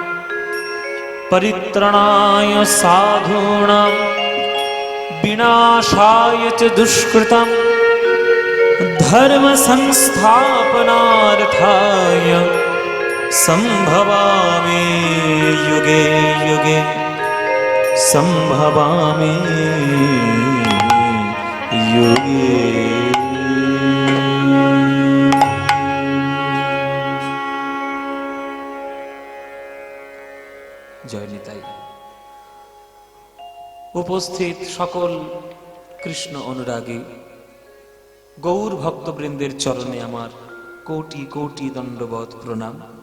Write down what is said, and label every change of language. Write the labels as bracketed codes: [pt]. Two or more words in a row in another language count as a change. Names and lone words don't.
[sa] परित्राणाय साधूनां विनाशाय च दुष्कृतं धर्म संस्थापनार्थाय संभवामि युगे युगे संभवामि युगे। [bn] জয় নিতাই। উপস্থিত সকল কৃষ্ণ অনুরাগী গৌর ভক্তবৃন্দের চরণে আমার কোটি কোটি দণ্ডবৎ প্রণাম।